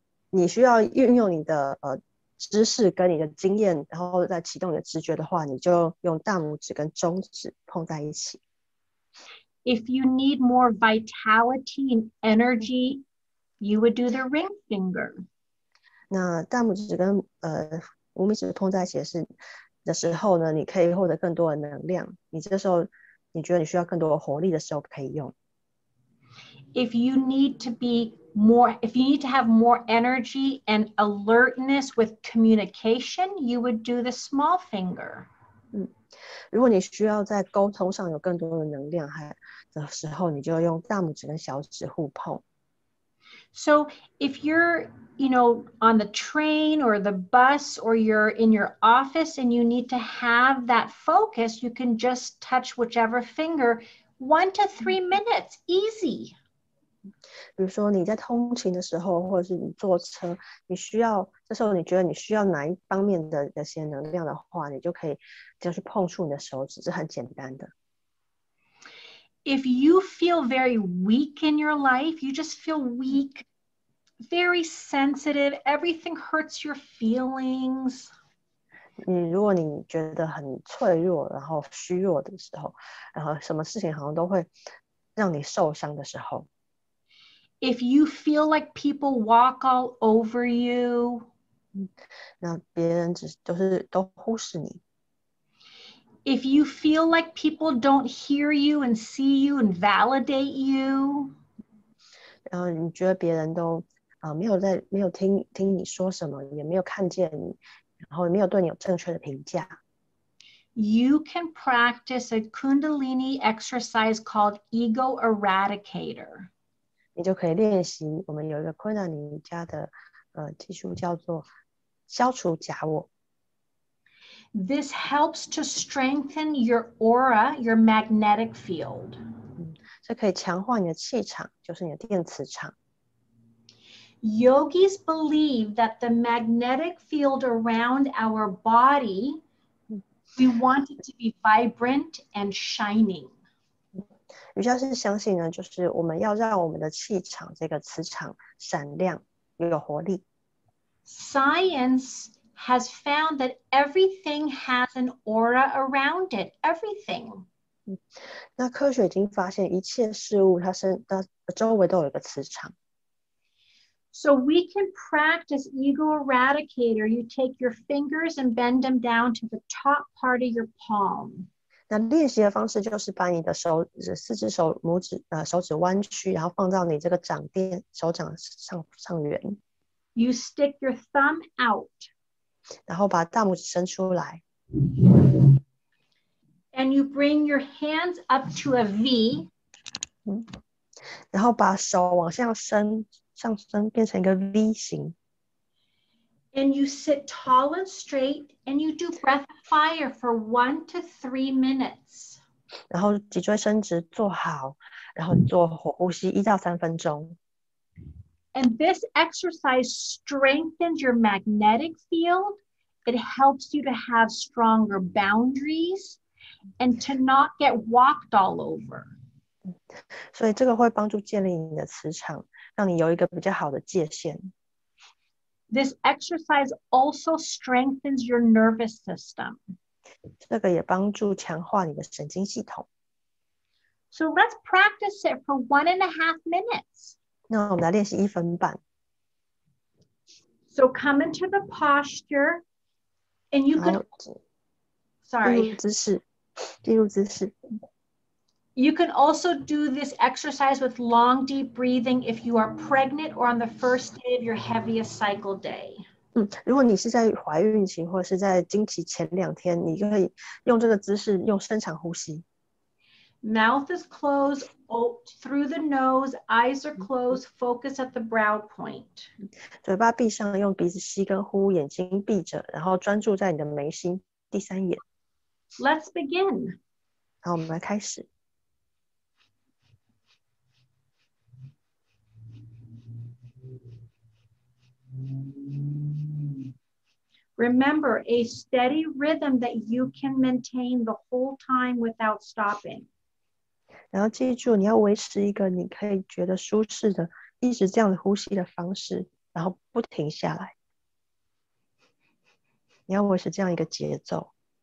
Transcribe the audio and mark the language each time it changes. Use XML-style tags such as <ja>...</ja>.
<zh>你需要运用你的知识跟你的经验，然后再启动你的直觉的话，你就用大拇指跟中指碰在一起。</zh> <en>If you need more vitality and energy, you would do the ring finger.</en> <zh>那大拇指跟无名指碰在一起的时候呢，你可以获得更多的能量。你这时候你觉得你需要更多的活力的时候，可以用。</zh> <en>If you need to have more energy and alertness with communication, you would do the small finger.</en> <zh>如果你需要在沟通上有更多的能量的时候，你就用大拇指跟小指互碰。</zh> <en>So if you're, on the train or the bus or you're in your office and you need to have that focus, you can just touch whichever finger 1 to 3 minutes, easy.</en> <zh>比如说你在通勤的时候，或者是你坐车，这时候你觉得你需要哪一方面的这些能量的话，你就可以去碰触你的手指，是很简单的。</zh> <en>If you feel very weak in your life, you just feel weak, very sensitive, everything hurts your feelings.</en> <zh>如果你觉得很脆弱，然后虚弱的时候，然后什么事情好像都会让你受伤的时候。</zh> <en>If you feel like people walk all over you,</en> <zh>那别人都忽视你。</zh> <en>if you feel like people don't hear you and see you and validate you,</en> <zh>然后你觉得别人都没有听你说什么，也没有看见你，然后也没有对你有正确的评价。</zh> <en>You can practice a Kundalini exercise called Ego Eradicator.</en> <zh>你就可以练习，我们有一个昆达里瑜伽的技术叫做消除假我。</zh> <en>This helps to strengthen your aura, your magnetic field.</en> <zh>这可以强化你的气场，就是你的电磁场。</zh> <en>Yogis believe that the magnetic field around our body, we want it to be vibrant and shining.</en> <zh>瑜伽师相信呢，就是我们要让我们的气场这个磁场闪亮，有活力。</zh> <en>Science has found that everything has an aura around it. Everything.</en> <zh>那科学已经发现，一切事物它周围都有一个磁场。</zh> <en>So we can practice Ego Eradicator. You take your fingers and bend them down to the top part of your palm.</en> <zh>那练习的方式就是把你的4只手手指弯曲，然后放到你这个手掌上缘。</zh> <en>You stick your thumb out.</en> <zh>然后把大拇指伸出来。</zh> <en>And you bring your hands up to a V.</en> <zh>然后把手往上升，变成一个 V 型。</zh> <en>And you sit tall and straight, and you do breath of fire for 1 to 3 minutes.</en> <zh>然后脊椎伸直，坐好，然后做火呼吸1到3分钟。</zh> <en>And this exercise strengthens your magnetic field. It helps you to have stronger boundaries and to not get walked all over.</en> <zh>所以这个会帮助建立你的磁场，让你有一个比较好的界限。</zh> <en>This exercise also strengthens your nervous system.</en> <zh>这个也帮助强化你的神经系统。</zh> <en>So let's practice it for 1.5 minutes.</en> <zh>那我们来练习1分半。</zh> <en>So come into the posture, and you can. Sorry.</en> <zh>进入姿势。</zh> <en>You can also do this exercise with long, deep breathing if you are pregnant or on the first day of your heaviest cycle day.</en> <zh>如果你是在怀孕期或者是在经期前2天，你可以用这个姿势，用深长呼吸。</zh> <en>Mouth is closed, through the nose, eyes are closed, focus at the brow point.</en> <zh>嘴巴闭上，用鼻子吸跟呼，眼睛闭着，然后专注在你的眉心第3眼。</zh> <en>Let's begin.</en> <zh>好，我们来开始。</zh> <en>Remember, a steady rhythm that you can maintain the whole time without stopping.</en> <zh>然后记住，你要维持一个你可以觉得舒适的，一直这样的呼吸的方式，然后不停下来。你要维持这样一个节奏。</zh>